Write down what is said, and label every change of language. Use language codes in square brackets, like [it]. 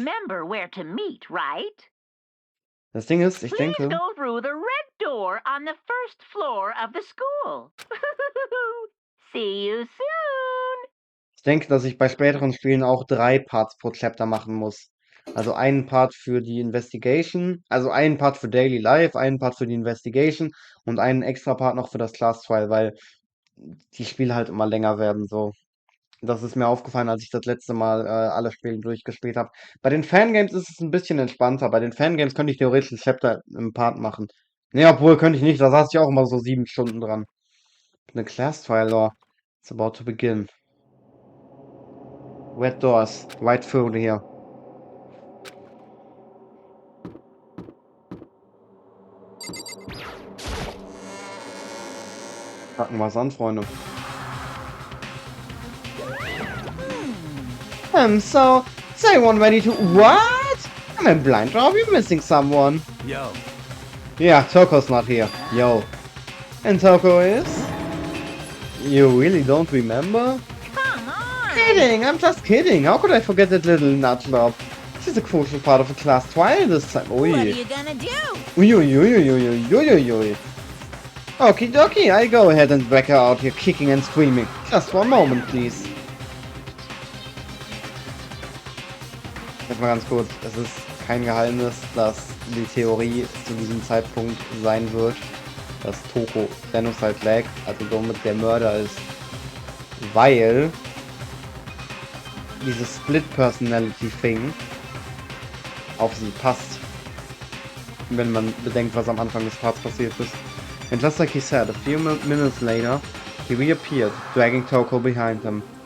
[en] remember where to meet, right? [de] Das Ding ist, ich [en] Please [de] denke... [en] go through the red door on the first floor of the school. See you soon. [de] Ich denke, dass ich bei späteren Spielen auch 3 Parts pro Chapter machen muss. Also einen Part für die Investigation, also einen Part für Daily Life, einen Part für die Investigation und einen extra Part noch für das Class Trial, weil die Spiele halt immer länger werden, so. Das ist mir aufgefallen, als ich das letzte Mal alle Spiele durchgespielt habe. Bei den Fangames ist es ein bisschen entspannter. Bei den Fangames könnte ich theoretisch ein Chapter im Part machen. Ne, obwohl könnte ich nicht, da saß ich auch immer so 7 Stunden dran. [en] The Class Trial Law. It's about to begin. Red doors, right through here. [de] Packen wir's an, Freunde. [en] So anyone ready to... What? Am I blind or are we missing someone? Yo. Yeah, Toko's not here. Yo. And Toko is? You really don't remember? Come on. Kidding, I'm just kidding. How could I forget that little nutjob? She's a crucial part of the class trial this time. What are Oi. you gonna do? Oi, oi, oi, oi, oi, oi, oi, oi. Okie dokie, I go ahead and back her out here kicking and screaming. Just one moment, please. [de] Jetzt mal ganz kurz, es ist kein Geheimnis, dass die Theorie zu diesem Zeitpunkt sein wird, dass Toko Genocide Leg, also somit der Mörder ist, weil dieses Split-Personality-Thing auf sie passt, wenn man bedenkt, was am Anfang des Parts passiert ist. [en] And just like he said, a few minutes later, he reappeared, dragging Toko behind him.